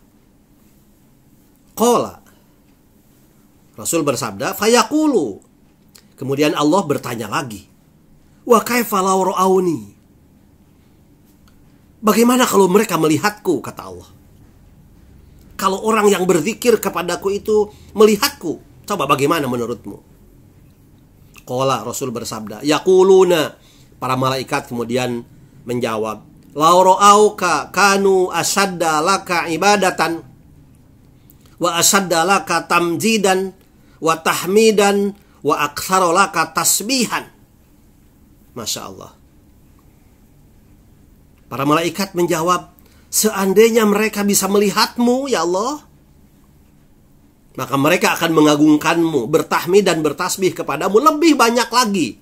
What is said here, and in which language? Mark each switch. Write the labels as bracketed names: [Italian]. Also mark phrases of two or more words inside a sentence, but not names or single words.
[Indonesian] Qala, Rasul bersabda, fayaqulu, kemudian Allah bertanya lagi, [Arabic] وكيف لو رأوني, [Indonesian] bagaimana kalau mereka melihatku, kata Allah. Kalau orang yang berzikir kepadaku itu melihatku, coba bagaimana menurutmu? [Arabic] Qala, [Indonesian] Rasul bersabda, [Arabic] yaquluna, [Indonesian] para malaikat kemudian menjawab, [Arabic] لو رأوك كانوا أشد لك عبادة وأشد لك تمجيدا وتحميدا وأكثر لك تسبيحا. Masya Allah. [Indonesian] Para malaikat menjawab, seandainya mereka bisa melihatmu, ya Allah, maka mereka akan mengagungkanmu, bertahmid dan bertasbih kepadamu lebih banyak lagi.